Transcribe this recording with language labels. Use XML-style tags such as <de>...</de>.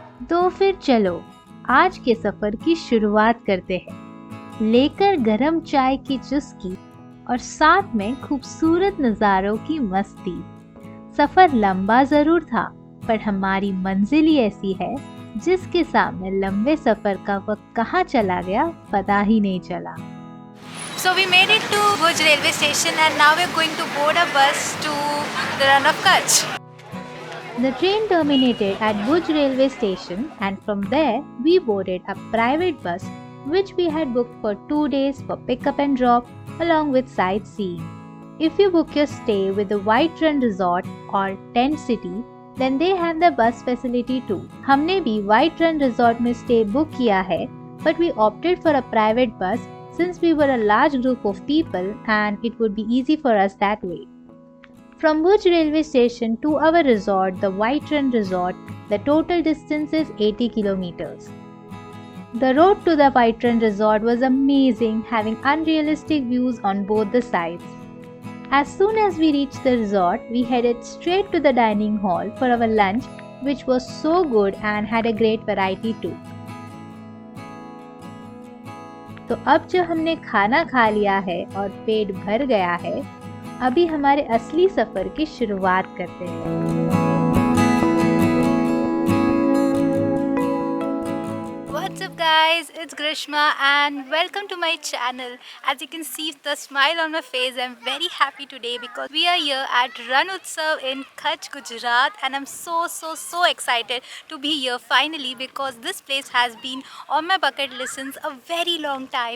<hi>तो फिर चलो आज के सफर की शुरुआत करते हैं, लेकर गरम चाय की चुस्की और साथ में खूबसूरत नज़ारों की मस्ती। सफर लंबा जरूर था, पर हमारी मंजिल ही ऐसी है जिसके सामने लंबे सफर का वक्त कहाँ चला गया पता ही नहीं चला।</hi> <en>So we made it to Bhuj railway station and now we're going to board a bus to the Run of Kutch. The train terminated at Bhuj railway station and from there we boarded a private bus which we had booked for 2 days for pickup and drop along with sightseeing. If you book your stay with the White Run Resort or Tent City, then they have the bus facility too.</en> <hi>हमने भी White Run Resort में stay book किया है,</hi> <en>but we opted for a private bus since we were a large group of people and it would be easy for us that way. From Bhuj railway station to our resort, the White Run Resort, the total distance is 80 kilometers. The road to the White Run Resort was amazing, having unrealistic views on both the sides. As soon as we reached the resort, we headed straight to the dining hall for our lunch, which was so good and had a great variety too.</en> <hi>तो अब जो हमने खाना खा लिया है और पेट भर गया है, अभी हमारे असली सफर की शुरुआत करते हैं।</hi> <en>What's up guys, it's Grishma and welcome to my channel. As you can see the smile on my face, I'm very happy today because we are here at Ran Utsav in Kutch, Gujarat and I'm so excited to be here finally because this place has been on my bucket list since a very long time.</en>